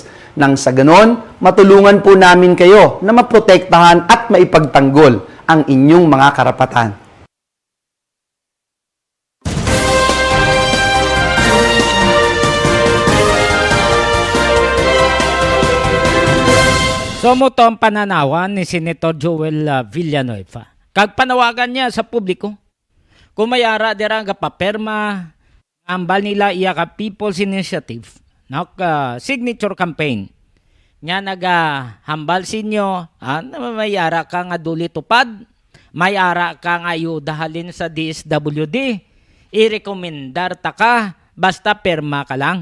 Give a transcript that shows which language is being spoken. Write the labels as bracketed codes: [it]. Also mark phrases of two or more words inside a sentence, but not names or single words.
[tl] Nang sa ganon, matulungan po namin kayo na maprotektahan at maipagtanggol ang inyong mga karapatan. [hil] So mo to ang pananawan ni Senator Joel Villanueva. Kag panawagan niya sa publiko, kung may ara dira nga paperma, ambal nila iya ka People's Initiative, [en] signature campaign, [hil] nga hambal sinyo, may ara ka nga duli tupad, may ara ka nga ayudahalin sa DSWD, i-rekomendar ta ka, basta perma ka lang.